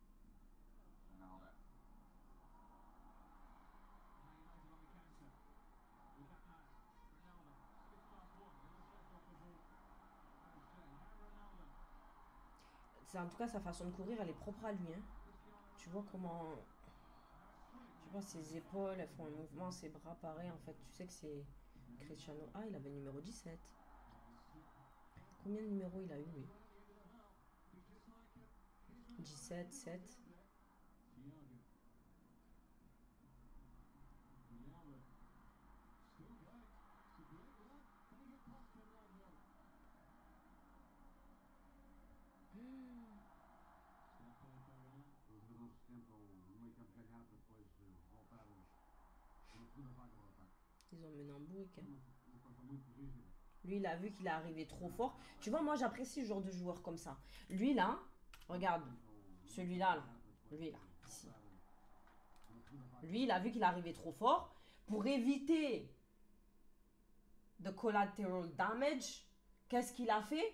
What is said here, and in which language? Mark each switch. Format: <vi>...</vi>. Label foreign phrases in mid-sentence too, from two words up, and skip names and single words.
<fr>En tout cas, sa façon de courir, elle est propre à lui. Hein. Tu vois comment... Tu vois, ses épaules, elles font un mouvement, ses bras pareil. En fait, tu sais que c'est Cristiano. Ah, il avait le numéro 17. Combien de numéros il a eu, lui? 17, 7.</fr> <pt>Os jogadores tentam no meio campo ganhar para depois voltar na segunda vaga do ataque.</pt> <fr>Ils ont mené en bourrique. Hein.</fr> <pt>Uma situação muito rígida.</pt> <fr>Lui, il a vu qu'il est arrivé trop fort. Tu vois, moi, j'apprécie ce genre de joueur comme ça. Lui, là, regarde. Celui-là, là. Lui, là. Ici. Lui, il a vu qu'il est arrivé trop fort. Pour éviter de</fr> <en>collateral damage,</en> <fr>qu'est-ce qu'il a fait?</fr>